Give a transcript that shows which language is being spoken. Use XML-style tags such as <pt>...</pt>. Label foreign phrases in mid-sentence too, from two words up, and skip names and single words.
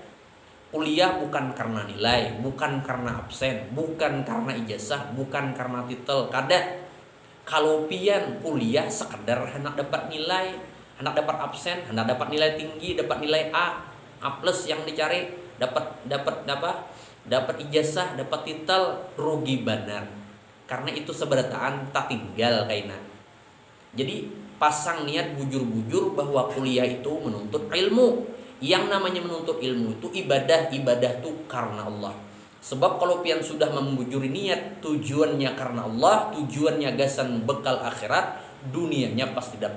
<id>Kuliah bukan karena nilai, bukan karena absen, bukan karena ijazah, bukan karena titel, kada.</id> <bjn>Kalau pian kuliah sekedar hendak dapat nilai, hendak dapat absen, hendak dapat nilai tinggi, dapat nilai A plus yang dicari, dapat ijazah, dapat titel,</bjn> <id>rugi benar.</id> <bjn>Karena itu seberataan tak tinggal kaina.</bjn> <id>Jadi pasang niat bujur-bujur bahwa kuliah itu menuntut ilmu. Yang namanya menuntut ilmu itu ibadah itu karena Allah. Sebab kalau pian sudah membujuri niat, tujuannya karena Allah, tujuannya gasan bekal akhirat, dunianya pasti dapat.</id>